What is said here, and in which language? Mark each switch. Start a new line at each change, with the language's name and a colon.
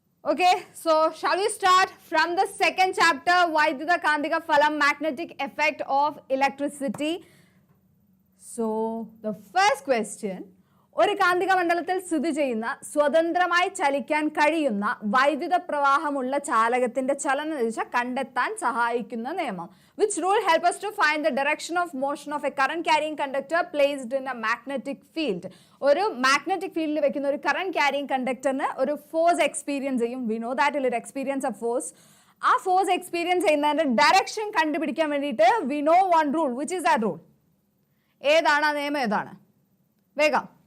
English: Okay, so shall we start from the second chapter, Vaidyuta Kandika Phalam, magnetic effect of electricity. So the first question,
Malayalam: ഒരു കാന്തിക മണ്ഡലത്തിൽ സ്ഥിതി ചെയ്യുന്ന സ്വതന്ത്രമായി ചലിക്കാൻ കഴിയുന്ന വൈദ്യുത പ്രവാഹമുള്ള ചാലകത്തിന്റെ ചലനദിശ കണ്ടെത്താൻ സഹായിക്കുന്ന നിയമം.
English: Which rule help us to find the direction of motion of a current carrying conductor placed in a magnetic field?
Malayalam: ഒരു മാഗ്നറ്റിക് ഫീൽഡിൽ വെക്കുന്ന ഒരു കറന്റ് ക്യാരിയിങ് കണ്ടക്ടറിന് ഒരു ഫോഴ്സ് എക്സ്പീരിയൻസ് ചെയ്യും.
English: We know that it experience a force.
Malayalam: ആ force experience ചെയ്യുന്നതിന്റെ direction കണ്ടുപിടിക്കാൻ വേണ്ടിയിട്ട്
English: We know one rule. Which is that rule?
Malayalam: ഏതാണ് ആ നിയമം? ഏതാണ്? വേഗം.